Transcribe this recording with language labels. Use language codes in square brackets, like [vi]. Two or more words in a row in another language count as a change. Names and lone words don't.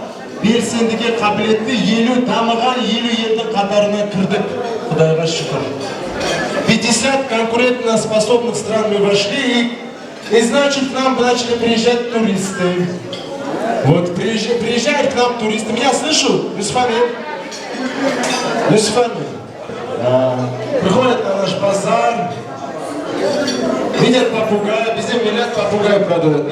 [kk] Белсендіге қабілетті елу дамыған елу елдің қатарына кірдік, Құдайға шүкір. [ru] 50 конкурентно способных стран мы вошли, и значит, к нам начали приезжать туристы. Вот приезжают к нам туристы. Меня слышат? Юсуфами? Приходят на наш базар, видят попугая, везде миллиард попугай продают.